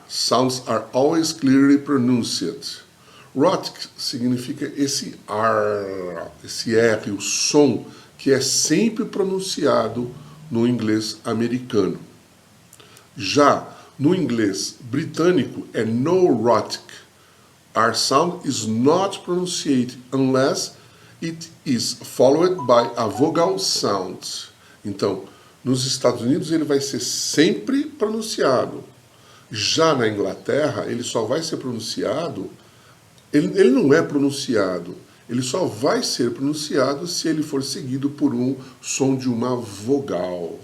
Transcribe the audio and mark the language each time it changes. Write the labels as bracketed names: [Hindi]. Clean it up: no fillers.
[English] Sounds are always clearly pronounced. [Portuguese] Rhotic significa esse R, esse R, o som que é sempre pronunciado no inglês americano. Já no inglês britânico é no rhotic. [English] R sound is not pronunciated unless it is followed by a vowel sound. [Portuguese] Então, nos Estados Unidos ele vai ser sempre pronunciado. Já na Inglaterra, ele só vai ser pronunciado, ele não é pronunciado, ele só vai ser pronunciado se ele for seguido por um som de uma vogal.